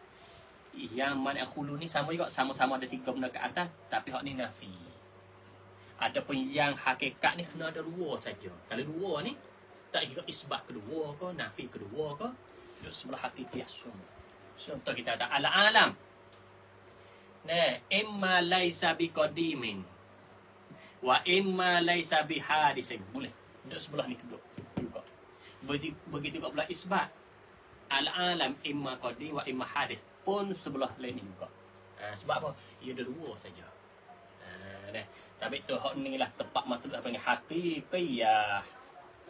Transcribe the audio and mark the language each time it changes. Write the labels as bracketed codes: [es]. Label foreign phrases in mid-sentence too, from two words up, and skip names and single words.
[ms] Yang man akhulu ni sama juga, sama-sama ada 3 benda ke atas, tapi hak ni nafi. Adapun yang hakikat ni kena ada 2 saja. Kalau 2 ni tak kira isbat kedua ke, nafi kedua ke, duduk sebelah hakikat semua. Contoh kita ada al-alam. [ar] Imma laisa biqadimin wa imma laisa bihadisin. [ms] Boleh duduk sebelah ni kedua juga. Begitu juga pula isbat. [ar] Al-alam imma qadim wa imma hadis [ms] pun sebelah lain ni juga. Sebab apa? Ia ada 2 saja. Tapi tu hak ni lah tepat maksud apa ni hakikiyah.